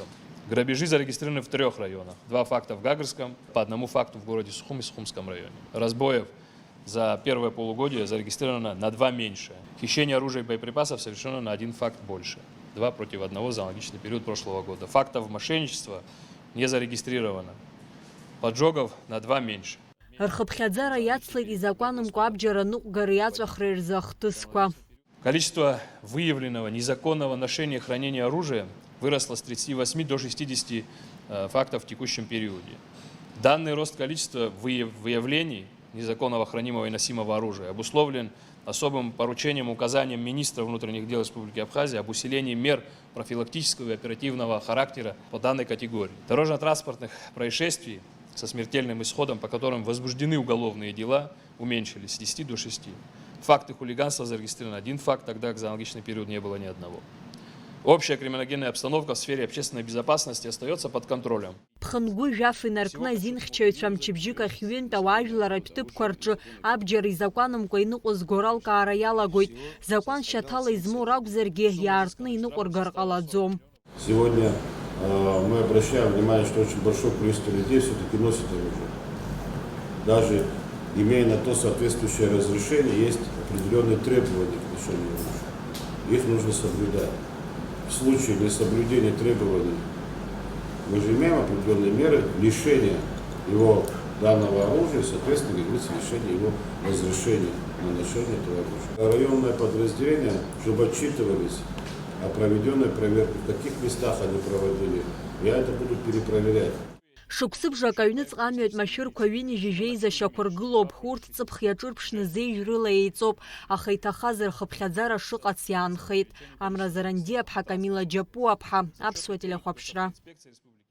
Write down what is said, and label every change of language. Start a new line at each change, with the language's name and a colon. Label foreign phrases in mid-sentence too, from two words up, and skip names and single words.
Russian: Грабежи зарегистрированы в 3 районах. 2 факта в Гагрском, по 1 факту в городе Сухум и Сухумском районе. Разбоев за первое полугодие зарегистрировано на 2 меньше. Хищение оружия и боеприпасов совершено на 1 факт больше. 2 против 1 за аналогичный период прошлого года. Фактов мошенничества не зарегистрировано. Поджогов на 2 меньше.
Abkhazian: Рхыԥхьаӡара иацлеит изакәанымкәа абџьар аныҟәгара иаҵәахра ирзы ахҭысқәа.
Russian: Количество выявленного незаконного ношения и хранения оружия выросло с 38 до 60 фактов в текущем периоде. Данный рост количества выявлений незаконного хранимого и носимого оружия обусловлен особым поручением, указанием министра внутренних дел Республики Абхазия об усилении мер профилактического и оперативного характера по данной категории. Дорожно-транспортных происшествий со смертельным исходом, по которым возбуждены уголовные дела, уменьшились с 10 до 6. Факты хулиганства зарегистрированы 1 факт, тогда как за аналогичный период не было ни одного. Общая криминогенная обстановка в сфере общественной безопасности остается под контролем.
Abkhazian: Ԥхынгәы жәаф инаркны азинхьчаҩцәа мчыбжьык ахь ҩынтә ауаажәларратә ҭыԥқәа рҿы абџьар изакәанымкәа иныҟәызго ралкаара иалагоит. Закәан шьаҭала измоу ракәзаргьы иаартны иныҟәыргар ҟалаӡом.
Russian: Сегодня мы обращаем внимание, что очень большое количество людей все-таки носит оружие. Даже имея на то соответствующее разрешение, есть определенные требования к ношению оружия. Их нужно соблюдать. В случае несоблюдения требований мы же имеем определенные меры лишения его данного оружия, соответственно, говорится, лишение его разрешения на ношение этого оружия. Районное подразделение, чтобы отчитывались о проведенной проверке, в каких местах они проводили, я это буду перепроверять.
Abkhazian: Шықәсыбжак аҩныҵҟа амҩатә машәырқәа ҩынҩажәи Жәеиза шьақәыргылоуп. Урҭ ҵыԥх иаҿырԥшны зеижәрыла еиҵоуп, аха иҭахаз рхыԥхьаӡара шыҟац иаанхеит. Амразаранди аԥҳа Камила Џьапу аԥҳа, Аԥсуа телехәаԥшра.